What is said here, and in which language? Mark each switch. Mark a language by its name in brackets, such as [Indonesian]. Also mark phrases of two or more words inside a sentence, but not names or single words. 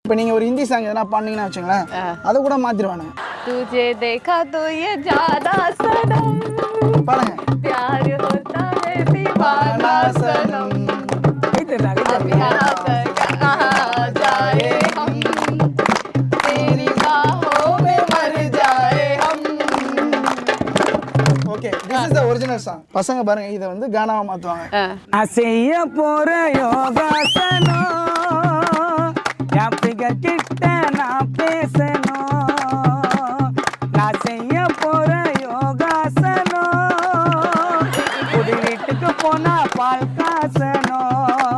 [Tamil] இப்போ நீங்க ஒரு [English] Hindi song [Tamil] எதனா பாடுனீங்கன்னா வச்சுங்களேன், அதை கூட மாத்திடுவானுங்க. [Hindi] तुझे देखा तो ये ज्यादा सनम [Tamil] பாருங்க. [Hindi] प्यार होता है दीवाना सनम अब यहाँ तक कहाँ जाए हम तेरी बाहों में मर जाए हम. [English] Okay, this is the original song. [Tamil] பசங்க பாருங்க இதை வந்து கானாவா மாத்துவாங்க. நான் செய்ய போற யோகாசனம் என் ஃபிகர் கிட்ட நான் பேசணும். நான் செய்ய போற யோகாசனம் குடி வீட்டுக்கு போனா பால் காசணும்.